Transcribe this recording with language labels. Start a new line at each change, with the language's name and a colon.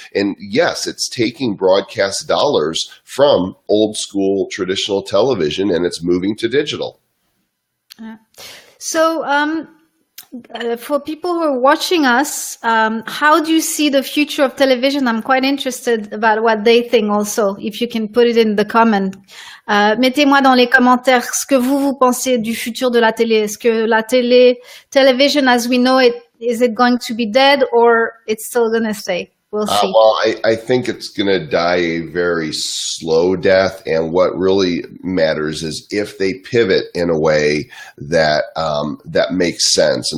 English: And yes, it's taking broadcast dollars from old school traditional television and it's moving to digital. So for people who are watching us, how do you see the future of television? I'm quite interested about what they think also, if you can put it in the comment.
French: Mettez-moi dans les commentaires ce que vous pensez du futur de la télé. Est-ce que la television
English: as we know it, is it going to be dead or it's still going to stay? We'll see. Well, I think it's going to die a very slow death. And what really matters is if they pivot in a way that that makes sense.